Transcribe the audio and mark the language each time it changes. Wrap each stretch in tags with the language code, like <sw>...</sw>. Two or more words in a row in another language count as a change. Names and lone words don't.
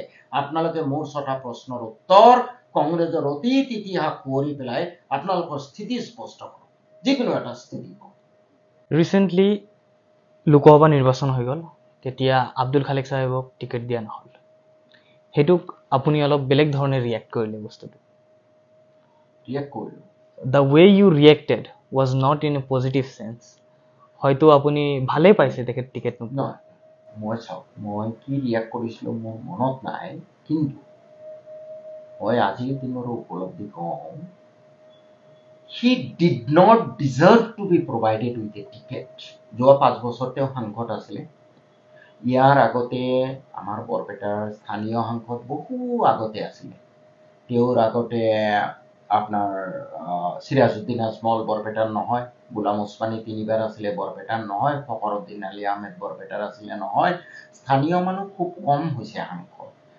<as>আপোনালোকে মোৰ 6টা প্ৰশ্নৰ উত্তৰ কংগ্ৰেছৰ অতীত ইতিহাস পঢ়ি পেলাই আপোনালোকৰ স্থিতি স্পষ্ট কৰক, যিকোনো এটা স্থিতি। ৰিচেণ্টলি লোকসভা নিৰ্বাচন হৈ গ'ল, তেতিয়া আব্দুল খালেক চাহেবক টিকেট দিয়া নহ'ল। সেইটোক আপুনি অলপ বেলেগ ধৰণে ৰিয়েক্ট কৰিলে বস্তুটো। ৰিয়েক্ট কৰিলোঁ।</as> <en>The way you reacted was not in a positive sense.</en> <as>হয়তো আপুনি ভালেই পাইছে তেখেত টিকেট নোপোৱা। নহয়, মই চাওক, মই কি ৰিয়েক্ট কৰিছিলোঁ মোৰ মনত নাই, কিন্তু মই আজিৰ দিনৰো উপলব্ধি কওঁ,</as> <en>he did not deserve to be provided with a ticket.</en> <as>যোৱা 5 বছৰ তেওঁ সাংসদ আছিলে। ইয়াৰ আগতে আমাৰ বৰপেটাৰ স্থানীয় সাংসদ বহু আগতে আছিলে। তেওঁৰ আগতে আপোনাৰ চিৰাজউদ্দিন আজমল বৰপেটাৰ নহয়, গোলাম ওছমানী 3বাৰ আছিলে বৰপেটাৰ নহয়, ফখৰুদ্দিন আলী আহমেদ বৰপেটাৰ আছিলে নহয়, স্থানীয় মানুহ খুব কম হৈছে সাংসদ।</as>